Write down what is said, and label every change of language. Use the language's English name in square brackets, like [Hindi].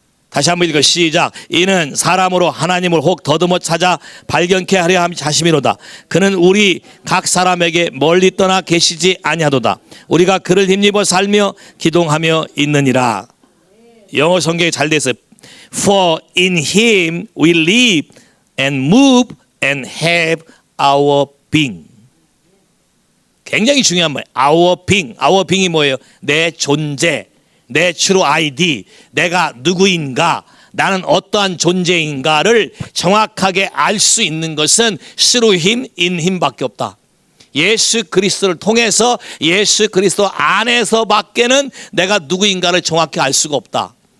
[Korean] 다시 한번 읽어 시작. 이는 사람으로 하나님을 혹 더듬어 찾아 발견케 하려 하심이로다. 그는 우리 각 사람에게 멀리 떠나 계시지 아니하도다. 우리가 그를 힘입어 살며 기동하며 있느니라. 영어 성경이 잘 돼 있어요. [English] For in him we live and move and have our being. [Korean] 굉장히 중요한 말이에요. [English] Our being. Our being [Korean] 이 뭐예요? 내 존재, 내 true ID, 내가 누구인가, 나는 어떠한 존재인가를 정확하게 알 수 있는 것은 [English] through him, in him [Korean] 밖에 없다. 예수 그리스도를 통해서 예수 그리스도 안에서밖에는 내가 누구인가를 정확히 알 수가 없다.